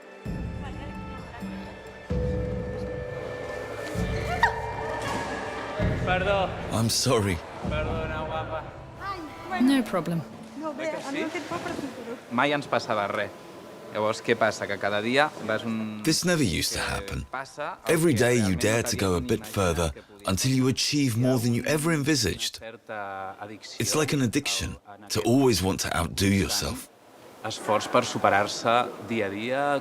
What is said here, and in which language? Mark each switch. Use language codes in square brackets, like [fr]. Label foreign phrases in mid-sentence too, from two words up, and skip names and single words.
[ca] Perdó, [en] I'm sorry. [ca] perdona, guapa. [en] No problem. [ca] Mai ens passava res. Llavors, què passa? Que cada dia vas un... [en] This never used to happen. [ca] Passa el [en] Every [ca] que [en] day you [ca] realment [en] dare [ca] no [en] to [ca] t'havies [en] go a [ca] ni [en] bit [ca] imaginat [en] further [ca] que podia [en] until you achieve more than you ever envisaged. [ca] certa addicció. [en] It's like an addiction to always want to outdo yourself. [ca] Esforç per superar-se dia a dia.